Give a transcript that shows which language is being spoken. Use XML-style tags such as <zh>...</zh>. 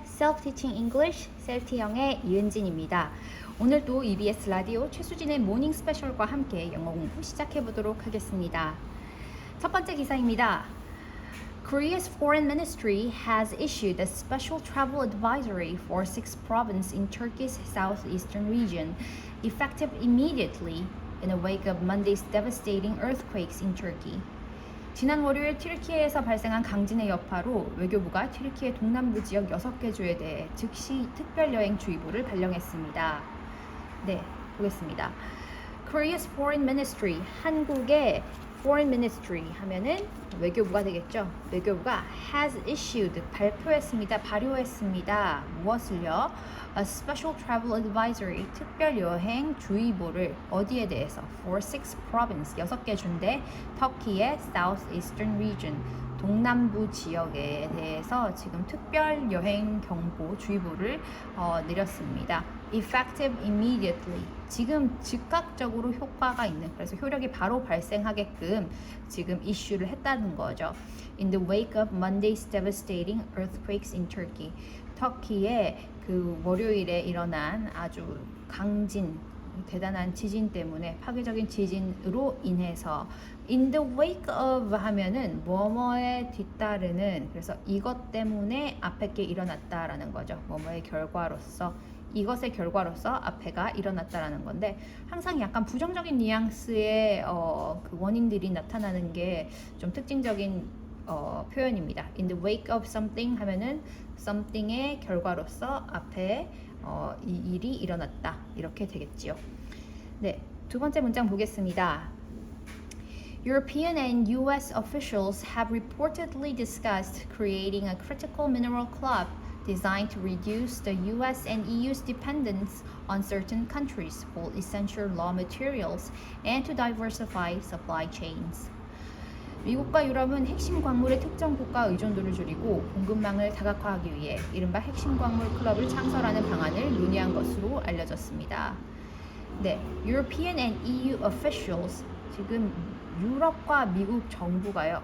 <en>Self-Teaching English,</en> <ko>셀티영의 이은진입니다. 오늘도 EBS 라디오 최수진의 모닝 스페셜과 함께 영어 공부 시작해 보도록 하겠습니다. 첫 번째 기사입니다.</ko> <en>Korea's foreign ministry has issued a special travel advisory for 6 provinces in Turkey's southeastern region, effective immediately in the wake of Monday's devastating earthquakes in Turkey.</en> <ko>지난 월요일 튀르키예에서 발생한 강진의 여파로 외교부가 튀르키예 동남부 지역 6개 주에 대해 즉시 특별여행주의보를 발령했습니다. 네, 보겠습니다.</ko> <en>Korea's Foreign Ministry,</en> <ko>한국의 Foreign Ministry 하면은 외교부가 되겠죠. 외교부가</ko> <en>has issued,</en> <ko>발표했습니다. 발효했습니다. 무엇을요?</ko> <en>A special travel advisory,</en> <ko>특별여행 주의보를 어디에 대해서?</ko> <en>For 6 provinces,</en> <ko>6개 주인데 터키의 southeastern region, 동남부 지역에 대해서 지금 특별 여행 경보 주의보를 내렸습니다.</ko> <en>Effective immediately.</en> <ko>지금 즉각적으로 효과가 있는, 그래서 효력이 바로 발생하게끔 지금 이슈를 했다는 거죠.</ko> <en>In the wake of Monday's devastating earthquakes in Turkey.</en> <ko>터키의 그 월요일에 일어난 아주 강진, 대단한 지진 때문에 파괴적인 지진으로 인해서</ko> <en>in the wake of</en> <ko>하면은 뭐뭐에 뒤따르는, 그래서 이것 때문에 앞에 게 일어났다라는 거죠. 뭐뭐의 결과로서, 이것의 결과로서 앞에가 일어났다라는 건데, 항상 약간 부정적인 뉘앙스의 그 원인들이 나타나는 게 좀 특징적인 표현입니다.</ko> <en>In the wake of something</en> <ko>하면은 something의 결과로서 앞에 이 일이 일어났다, 이렇게 되겠지요. 네, 두 번째 문장 보겠습니다.</ko> <en>European and US officials have reportedly discussed creating a critical mineral club designed to reduce the US and EU's dependence on certain countries for essential raw materials and to diversify supply chains.</en> <ko>미국과 유럽은 핵심 광물의 특정 국가 의존도를 줄이고 공급망을 다각화하기 위해 이른바 핵심 광물 클럽을 창설하는 방안을 논의한 것으로 알려졌습니다. 네,</ko> <en>European and EU officials,</en> <ko>지금 유럽과 미국 정부가요.</ko>